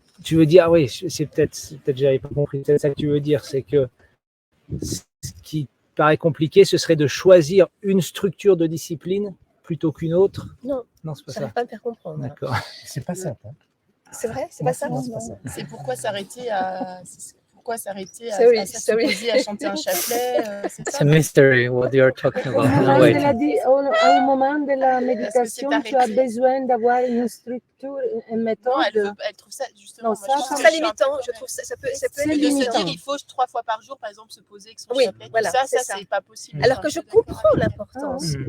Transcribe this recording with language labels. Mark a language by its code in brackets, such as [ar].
[fr] Tu veux dire, oui, c'est peut-être j'avais pas compris, c'est ça que tu veux dire, c'est que ce qui paraît compliqué, ce serait de choisir une structure de discipline plutôt qu'une autre. Non, c'est pas ça. Ça va pas me faire comprendre. D'accord. C'est pas ça. Hein. C'est vrai, c'est pas ça. C'est pourquoi s'arrêter à s'opposer à chanter un chapelet. [en] It's a mystery what you're talking about. No, wait. [fr] Au moment de la méditation, tu as besoin d'avoir une structure, une méthode. Non, elle trouve ça justement. Je trouve ça limitant. Je trouve ça peut être limitant. De se dire il faut 3 fois par jour, par exemple, se poser avec son chapelet. Voilà, ça c'est pas possible. Alors que je comprends l'importance.